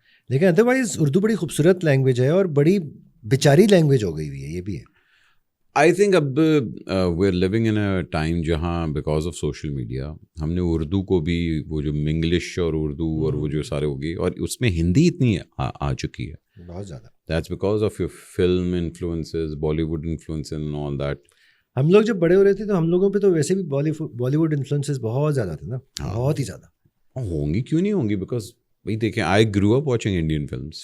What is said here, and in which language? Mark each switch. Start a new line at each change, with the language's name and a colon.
Urdu: لیکن ادروائز اردو بڑی خوبصورت لینگویج ہے, اور بڑی بیچاری لینگویج ہو گئی ہوئی ہے, یہ بھی ہے.
English: I think
Urdu: اب
English: we are living in a time
Urdu: جہاں بیکاز آف سوشل میڈیا ہم نے اردو کو بھی وہ جو منگلش اور اردو اور وہ جو سارے ہو گئی, اور اس میں ہندی اتنی آ چکی ہے بہت زیادہ.
English: That's because of your film influences, Bollywood influences and all that.
Urdu: ہم لوگ جب بڑے ہو رہے تھے تو ہم لوگوں پہ تو ویسے بھی بالی ووڈ انفلوئنسز بہت زیادہ تھے نا, بہت ہی زیادہ. ہوں گی, کیوں نہیں ہوں گی, بیکاز بھائی دیکھیں,
English: I grew up watching Indian films.